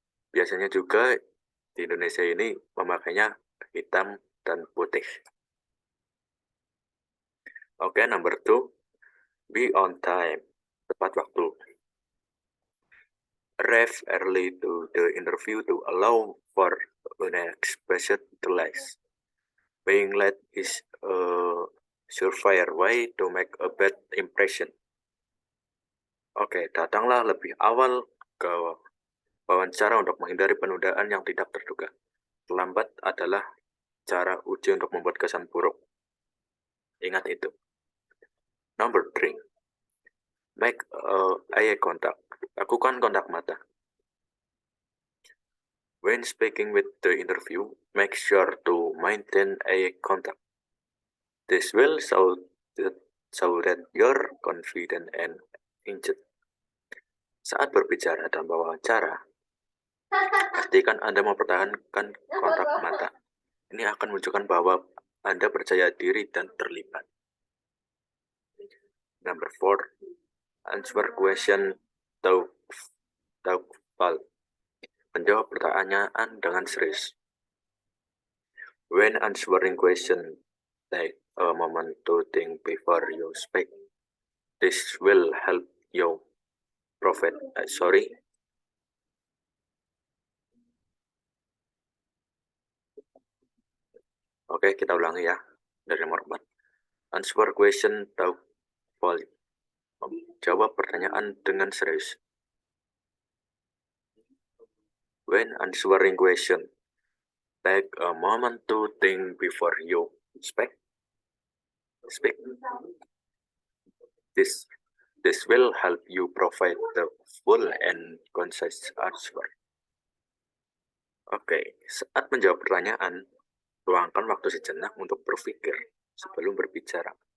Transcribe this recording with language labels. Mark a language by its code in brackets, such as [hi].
[id] Biasanya juga di Indonesia ini memakainya hitam dan putih. Oke, [en] number 2. Be on time, [id] tepat waktu. [en] Arrive early to the interview to allow for unexpected delays. Being late is a surefire way to make a bad impression. [id] Oke, datanglah lebih awal ke wawancara untuk menghindari penundaan yang tidak terduga. Terlambat adalah cara uji untuk membuat kesan buruk. Ingat itu. [en] Number 3. Make eye contact. [id] Lakukan kontak mata. [en] When speaking with the interview, make sure to maintain eye contact. This will show that you're confident and engaged. [id] Saat berbicara dan wawancara, pastikan Anda mempertahankan kontak mata. Ini akan menunjukkan bahwa Anda percaya diri dan terlibat. [en] Number 4. Answer question thoughtful. [id] Menjawab pertanyaan dengan serius. [en] When answering question, take a moment to think before you speak. This will help you profit. [id] Oke, kita ulangi ya. Dari nomor 4. [en] Answer question thoughtfully. [id] Jawab pertanyaan dengan serius. [en] When answering question, take a moment to think before you speak. This will help you provide the full and concise answer. [id] Oke, saat menjawab pertanyaan, luangkan waktu sejenak untuk berpikir sebelum berbicara.